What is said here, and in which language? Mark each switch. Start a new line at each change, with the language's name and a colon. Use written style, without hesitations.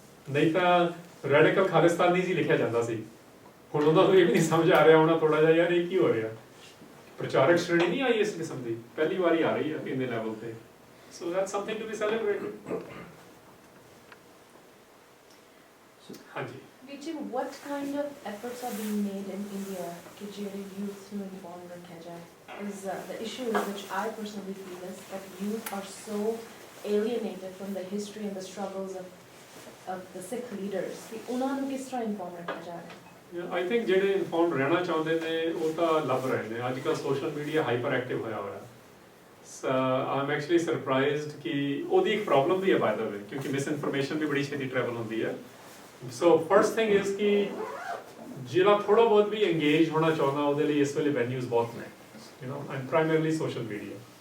Punjabi: ਨਹੀਂ ਤਾਂ ਰੈਡੀਕਲ ਖਾਲਿਸਤਾਨੀ ਸੀ ਲਿਖਿਆ ਜਾਂਦਾ ਸੀ, ਹੁਣ ਉਹਨਾਂ ਨੂੰ ਇਹ ਵੀ ਨਹੀਂ ਸਮਝ ਆ ਰਿਹਾ ਹੋਣਾ ਥੋੜਾ ਜਿਹਾ, ਯਾਰ ਇਹ ਕੀ ਹੋ ਰਿਹਾ। ਪ੍ਰਚਾਰਕ ਸ਼੍ਰੇਣੀ ਨਹੀਂ ਆਈ ਇਸ ਕਿਸਮ ਦੀ, ਪਹਿਲੀ ਵਾਰੀ ਆ ਰਹੀ ਹੈ ਇੰਨੇ ਲੈਵਲ ਤੇ,
English: so that's something to be celebrated।
Punjabi: ਹਾਂਜੀ
English: Vichy, what kind of efforts are being made in India to
Punjabi: ਜਿਹੜੇ youth ਨੂੰ involved ਰੱਖਿਆ ਜਾਏ?
English: Is the issue which I personally feel is that youth are so alienated from the history and the struggles of the Sikh leaders
Punjabi: ਕਿ ਉਹਨਾਂ ਨੂੰ ਕਿਸ ਤਰ੍ਹਾਂ informed ਰੱਖਿਆ ਜਾ ਰਿਹਾ?
English: I think
Punjabi: ਜਿਹੜੇ ਇਨਫੋਰਮ ਰਹਿਣਾ ਚਾਹੁੰਦੇ ਨੇ ਉਹ ਤਾਂ ਲੱਭ ਰਹੇ ਨੇ। ਅੱਜ ਕੱਲ੍ਹ ਸੋਸ਼ਲ ਮੀਡੀਆ ਹਾਈਪਰ ਐਕਟਿਵ ਹੋਇਆ ਹੋਇਆ।
English: I'm actually surprised
Punjabi: ਕਿ ਉਹਦੀ ਇੱਕ ਪ੍ਰੋਬਲਮ ਵੀ ਹੈ
English: by the way,
Punjabi: ਕਿਉਂਕਿ ਮਿਸ ਇਨਫੋਰਮੇਸ਼ਨ ਵੀ ਬੜੀ ਛੇਤੀ ਟਰੈਵਲ ਹੁੰਦੀ ਹੈ।
English: so first thing is
Punjabi: ਕਿ ਜਿਹੜਾ ਥੋੜਾ ਬਹੁਤ ਵੀ ਇੰਗੇਜ ਹੋਣਾ ਚਾਹੁੰਦਾ ਉਹਦੇ ਲਈ ਇਸ ਵੇਲੇ ਵੈਨਿਊਜ਼ ਬਹੁਤ ਨੇ,
English: you know,
Punjabi: and primarily social media.